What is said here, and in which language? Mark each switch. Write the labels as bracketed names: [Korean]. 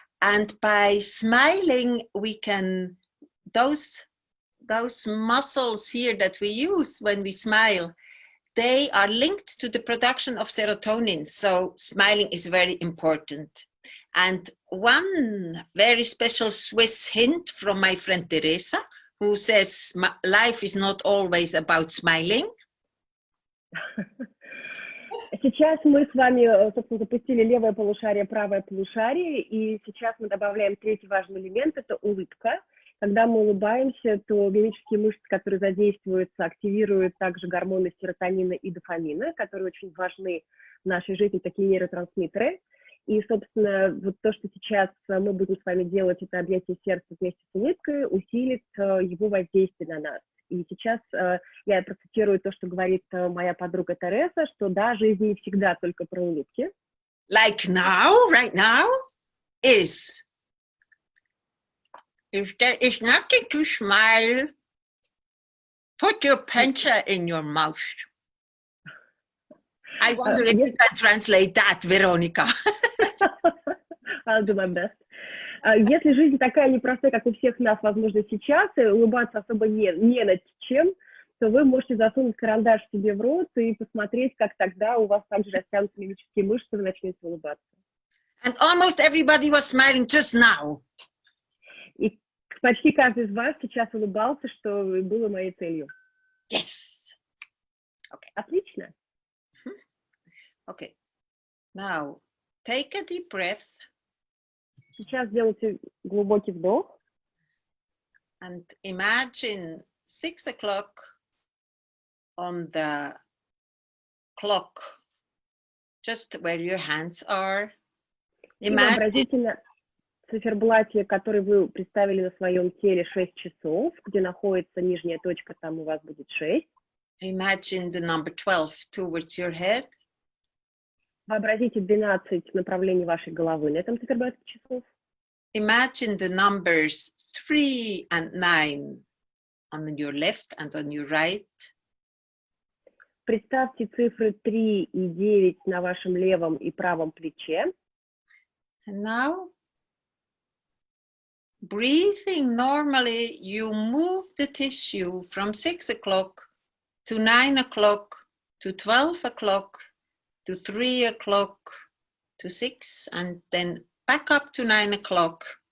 [English] And by smiling, we can, those muscles here that we use when we smile, they are linked to the production of serotonin. So smiling is very important. And one very special Swiss hint from my friend Teresa, who says life is not always about smiling. [Russian] Сейчас мы с вами, собственно, запустили левое полушарие, правое полушарие, и сейчас мы добавляем третий важный элемент – это улыбка. Когда мы улыбаемся, то мимические мышцы, которые задействуются, активируют также гормоны серотонина и дофамина, которые очень важны в нашей жизни, такие нейротрансмиттеры. И, собственно, вот то, что сейчас мы будем с вами делать, это объятие сердца вместе с улыбкой, усилит его воздействие на нас. И сейчас я процитирую то, что говорит моя подруга Тереса, что да, жизнь не всегда только про улыбки. [English] Like now, right now, if there is nothing to smile, put your pencil in your mouth. I wonder if you can translate that, Veronica. I'll do my best. [Russian] Если жизнь такая непростая, как у всех нас, возможно, сейчас, и улыбаться особо не над чем, то вы можете засунуть карандаш себе в рот и посмотреть, как тогда у вас также растянутся мимические мышцы, и вы начнете улыбаться. [English] And almost everybody was smiling just now. [Russian] И почти каждый из вас сейчас улыбался, что было моей целью. [English] Yes. Okay. [Russian] Отлично. [English] Okay. Now, take a deep breath. [Russian] Сейчас сделайте глубокий вдох. [English] And imagine 6 o'clock on the clock just where your hands are. [Russian] И вообразите на циферблате, который вы представили на своем теле, 6 часов, где находится нижняя точка, там у вас будет 6. [English] Imagine the number 12 towards your head. [Russian] Вообразите 12 направлений вашей головы на этом циферблате часов. [English] Imagine the numbers 3 and 9 on your left and on your right. [Russian] Представьте цифры 3 и 9 на вашем левом и правом плече. [English] And now, breathing normally, you move the tissue from 6 o'clock to 9 o'clock to 12 o'clock to 3 o'clock to 6 and then back up to 9 o'clock.